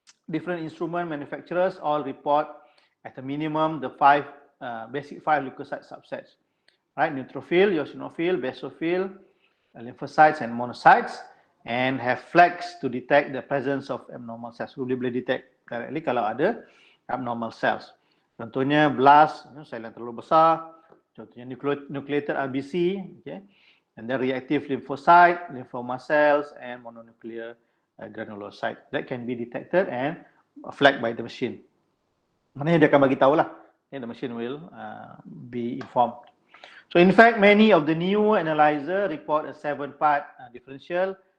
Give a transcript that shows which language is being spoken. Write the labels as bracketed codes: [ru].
[en] Different instrument manufacturers all report at a minimum the basic 5 leukocyte subsets, right? Neutrophil, eosinophil, basophil, lymphocytes and monocytes, and have flags to detect the presence of abnormal cells. [ms] So, boleh [en] detect directly [ms] kalau ada abnormal cells. Contohnya blast, sel yang terlalu besar. [en] Contohnya nucleated RBC, okay, and then reactive lymphocyte, lymphoma cells, and mononuclear granulocyte. That can be detected and flagged by the machine. [ms] Maknanya dia akan bagi tahu lah. [en] Okay, the machine will be informed. So in fact, many of the new analyzer report a 7-part differential